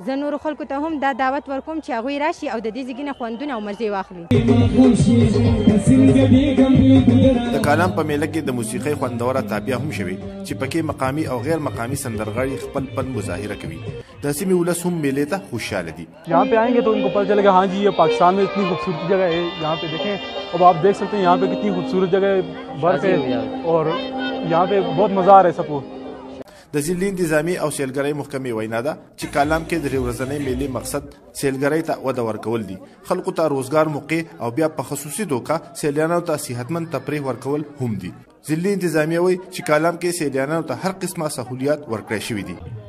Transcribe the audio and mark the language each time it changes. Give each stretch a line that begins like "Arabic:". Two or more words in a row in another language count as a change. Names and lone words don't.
Pashto: زه نورو خلکو ته هم دا دعوت ورکوم چې هغوی راشي او د دې ځای نه خوندونه او مزې واخلي. د کالام په میله کې د موسیقۍ خوندوره تابیا هم شوي چې پکې مقامي او غیر مقامي سندرغاړي خپل فن مظاهره کوي. د سیمې ولس هم میلے ته خوشحاله دي.
Urdu: یہاں پہ آئیں گے تو ان کو پتا چلے گا ہاں جی یہ پاکستان میں اتنی خوبصورت جگہ ہے. یہاں پہ دیکھیں، اب آپ دیکھ سکتے ہیں یہاں پہ کتنی خوبصورت جگہ، برف ہے اور یہاں پہ بہت مزہ آ رہا ہے سب کو.
Pashto: د ضلعي انتظامي او سیلګرۍ محکمې وینا ده چې کالام کې د ورځنۍ میلې مقصد سیلګرۍ ته وده ورکول دي، خلکو ته روزګار موقع او بیا په خصوصي دوکه سیلانیانو ته صحتمند تفریح ورکول هم دي. ضلعي انتظامیه وایي چې کالام کې سیلانیانو ته هر قسمه سهولیات ورکړل شوي دي.